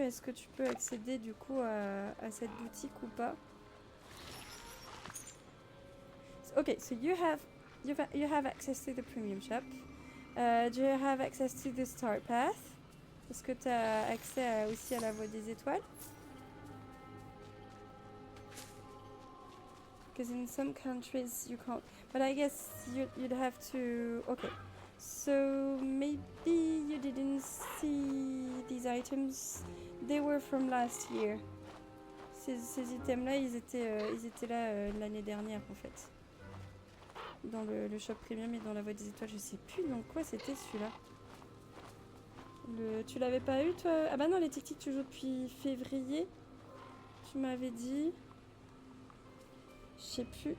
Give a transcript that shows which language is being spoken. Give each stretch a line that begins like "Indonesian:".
French: Est-ce que tu peux accéder du coup à cette boutique ou pas?
English: Okay, so you have access to the premium shop. Do you have access to the star path?
French: Est-ce que tu as accès aussi à la voie des étoiles?
English: Because in some countries you can't. But I guess you'd have to... Okay. So maybe you didn't see these items. They were from last year.
French: Ces items-là, ils étaient là l'année dernière en fait. Dans le shop premium et dans la voie des étoiles, je sais plus dans quoi c'était celui-là. Tu l'avais pas eu toi? Ah bah non, les tic-tic tu joues depuis février. Tu m'avais dit. Je sais plus.